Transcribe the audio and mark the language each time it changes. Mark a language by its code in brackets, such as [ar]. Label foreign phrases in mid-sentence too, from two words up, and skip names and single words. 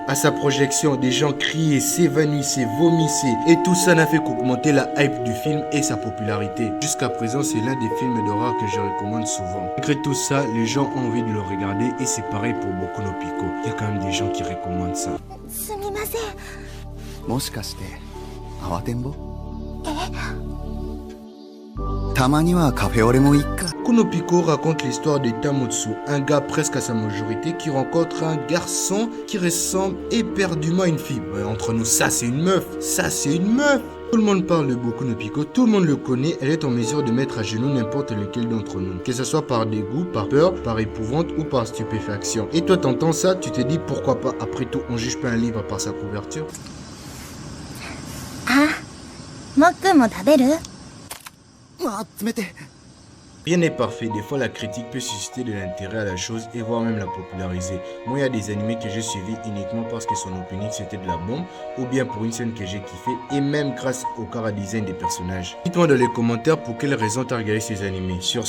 [fr] À sa projection, des gens criaient, s'évanouissaient, vomissaient. Et tout ça n'a fait qu'augmenter la hype du film et sa popularité. Jusqu'à présent, c'est l'un des films d'horreur que je recommande souvent. Malgré tout ça, les gens ont envie de le regarder et c'est pareil pour Boku no Pico. Il y a quand même des gens qui recommandent ça. [ja] すみません。もしかして慌てんぼ？たまにはカフェオレもいいか。 [fr] Boku no Pico raconte l'histoire de Tamotsu, un gars presque à sa majorité qui rencontre un garçon qui ressemble éperdument à une fille. Ouais, entre nous, ça c'est une meuf, ça c'est une meuf. Tout le monde parle de Boku no Pico, tout le monde le connaît, elle est en mesure de mettre à genoux n'importe lequel d'entre nous. Que ce soit par dégoût, par peur, par épouvante ou par stupéfaction. Et toi t'entends ça, tu te dis pourquoi pas, après tout on juge pas un livre par sa couverture. [ja] もっくんも食べる？あ、冷て。 [fr] Rien n'est parfait, des fois la critique peut susciter de l'intérêt à la chose et voire même la populariser. Moi il y a des animés que j'ai suivis uniquement parce que son opening c'était de la bombe ou bien pour une scène que j'ai kiffé et même grâce au chara-design des personnages. Dites-moi dans les commentaires pour quelles raisons t'as regardé ces animés.